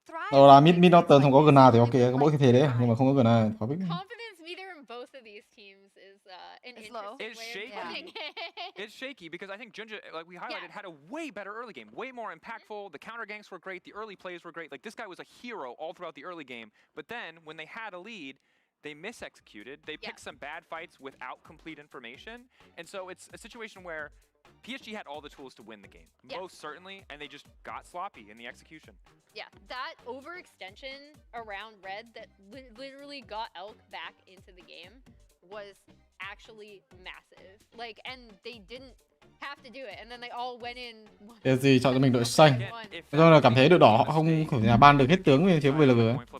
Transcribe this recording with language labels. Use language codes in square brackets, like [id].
[vi] Aurora mid nó turn không có Gna thì ok, có mỗi cái thế đấy, nhưng mà không có Gna khó biết. [en] Confidence meter in both of these teams is an interesting It's shaky. It's shaky because I think Junja, like we highlighted, had a way better early game, way more impactful. The counter ganks were great, the early plays were great. Like this guy was a hero all throughout the early game. But then when they had a lead, they misexecuted. They picked some bad fights without complete information. And so it's a situation where PSG had all the tools to win the game, most certainly, and they just got sloppy in the execution. Yeah, that overextension around red that literally got Elk back into the game was actually massive. Like, and they didn't have to do it, and then they all went in. [vi] PSG chọn cho mình đội xanh. Do là cảm thấy đội đỏ họ không thể nào ban được hết tướng về phía BLG.